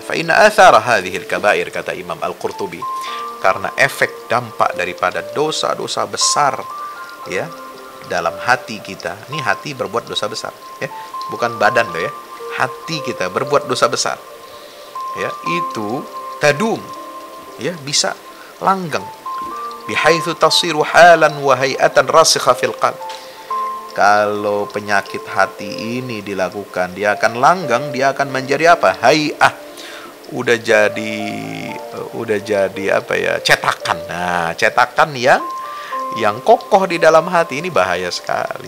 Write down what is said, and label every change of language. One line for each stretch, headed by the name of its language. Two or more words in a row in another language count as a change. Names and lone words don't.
Arabic: فإن أثر هذه الكبائر,
Indonesian: kata Imam Al-Qurtubi, karena efek dampak daripada dosa-dosa besar, ya, dalam hati kita. Ini hati berbuat dosa besar, ya, bukan badan loh, ya. Hati kita berbuat dosa besar, ya, itu tadum, ya, bisa langgeng,
Arabic: بحيث تصير حالا وهيئة راسخة في القلب.
Indonesian: Kalau penyakit hati ini dilakukan, dia akan langgeng, dia akan menjadi apa? Hay'ah. Udah jadi apa ya? Cetakan. Nah, cetakan yang kokoh di dalam hati ini bahaya sekali.